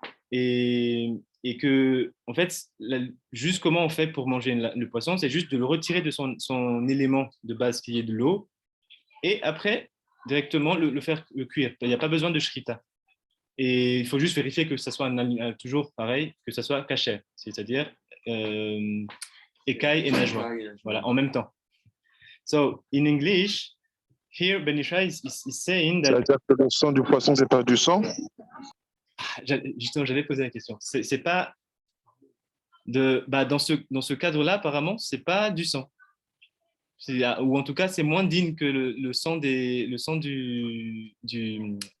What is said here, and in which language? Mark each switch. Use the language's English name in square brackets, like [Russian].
[French] Et que, en fait, juste comment on fait pour manger le poisson, c'est juste de le retirer de son élément de base qui est de l'eau, et après, directement le faire cuire. Il n'y a pas besoin de shrita. Et il faut juste vérifier que ça soit toujours pareil, que ça soit kasher, c'est-à-dire écaille et nageoire, voilà, en même temps. [English] So, in English, here Ben Yishai is saying that... [French] C'est-à-dire que le sang du poisson, c'est pas du sang? Justement, j'avais posé la question. C'est pas dans ce cadre-là, apparemment, c'est pas du sang. Ou en tout cas, c'est moins digne que le sang des animaux.